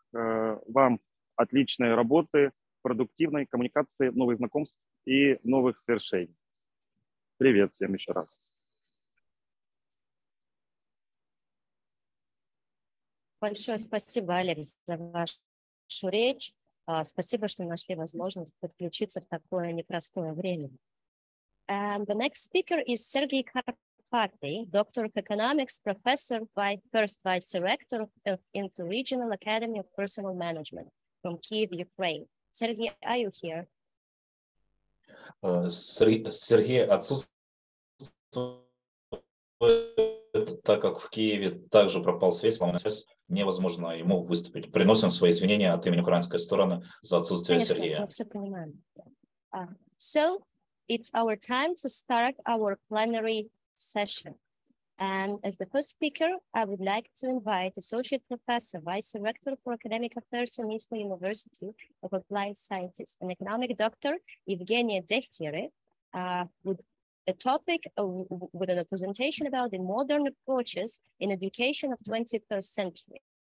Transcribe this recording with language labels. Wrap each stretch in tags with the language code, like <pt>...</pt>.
<ru>Вам отличной работы, продуктивной коммуникации, новых знакомств и новых свершений. Привет всем еще раз. Большое спасибо, Олег, за вашу речь. Спасибо, что нашли возможность подключиться в такое непростое время.</ru> <en>And the next speaker is Sergey Karpaty, Doctor of Economics, Professor, First Vice Director of Interregional Academy of Personal Management from Kyiv, Ukraine. Sergey, are you here?</en> <ru>Сергей отсутствует, так как в Киеве также пропал связь, по-моему, связь невозможно ему выступить. Приносим свои извинения от имени украинской стороны за отсутствие Конечно, Сергея. мы все понимаем.</ru> <en>So, it's our time to start our plenary session. And as the first speaker, I would like to invite Associate Professor, Vice Rector for Academic Affairs in ISMA University of Applied Sciences, and Economic Doctor Evgenia Dechtyere, with a topic with a presentation about the modern approaches in education of 21st century.</en>